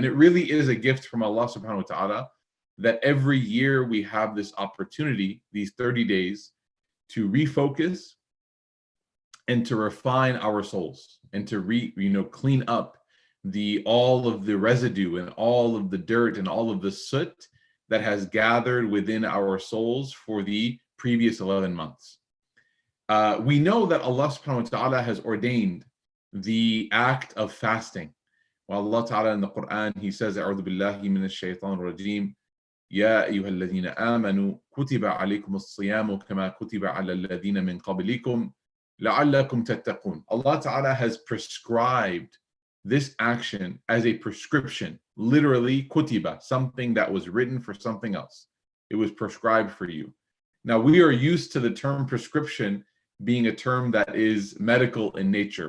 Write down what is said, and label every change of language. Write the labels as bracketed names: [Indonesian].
[English] And it really is a gift from Allah subhanahu wa ta'ala that every year we have this opportunity, these 30 days, to refocus and to refine our souls and to clean up all of the residue and all of the dirt and all of the soot that has gathered within our souls for the previous 11 months. We know that Allah subhanahu wa ta'ala has ordained the act of fasting. Well, Allah ta'ala in the Quran, he says, [Arabic] "A'udhu billahi minash shaitanir rajim. يا أيها الذين آمنوا كتب عليكم الصيام كما كتب على الذين من قبلكم لعلكم تتقون." [English] Allah Ta'ala has prescribed this action as a prescription, literally kutiba, something that was written for something else. It was prescribed for you. Now we are used to the term prescription being a term that is medical in nature.